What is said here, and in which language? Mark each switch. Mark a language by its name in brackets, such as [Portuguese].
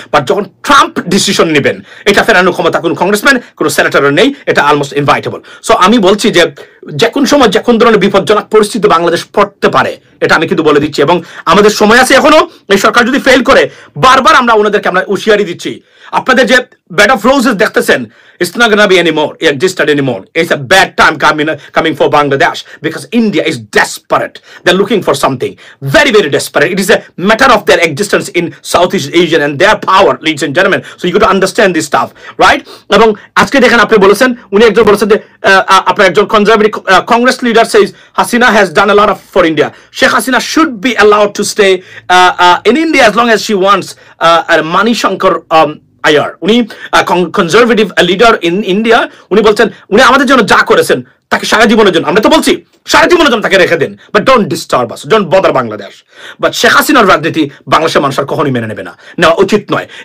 [Bangla] But যখন Trump decision নেবেন, এটা ফেরানোর ক্ষমতা কোনো কংগ্রেসম্যান, কোনো সেনেটরের নেই। এটা অলমোস্ট ইনভাইটেবল। সো আমি বলছি যে কোন সময় যে কোন ধরনের বিপজ্জনক পরিস্থিতি বাংলাদেশ পড়তে পারে, এটা আমি কিন্তু বলে দিচ্ছি। এবং আমাদের সময় আছে এখনো। এই সরকার যদি ফেল করে, বারবার আমরা ওনাদেরকে আমরা হুঁশিয়ারি দিচ্ছি। আপনাদের যে [English] bed of roses [Bangla] দেখতেছেন, [English] it's not going to be anymore, existed anymore. It's a bad time coming for Bangladesh, because India is desperate. They're looking for something very, very desperate. It is a matter of their existence in Southeast Asia and their power, ladies and gentlemen. So you got to understand this stuff, right? [Bangla] এবং আজকে দেখেন আপনি বলেছেন, উনি একজন বলেছেন যে আপনার একজন conservative Congress leader [English] says Hasina has done a lot for India. Sheikh Hasina should be allowed to stay in India as long as she wants. [Bangla] Mani Shankar আয়ার, উনি কনজারভেটিভ লিডার ইন ইন্ডিয়া, উনি বলছেন উনি আমাদের জন্য যা করেছেন তাকে সারা জীবনের জন্য, আমরা তো বলছি সারা জীবনের জন্য তাকে রেখে দেন, [English] But don't disturb us, don't bother Bangladesh. [Bangla] But Sheikh হাসিনার রাজনীতি বাংলাদেশের মানুষ আর কখনোই মেনে নেবে না, নেওয়া উচিত নয়।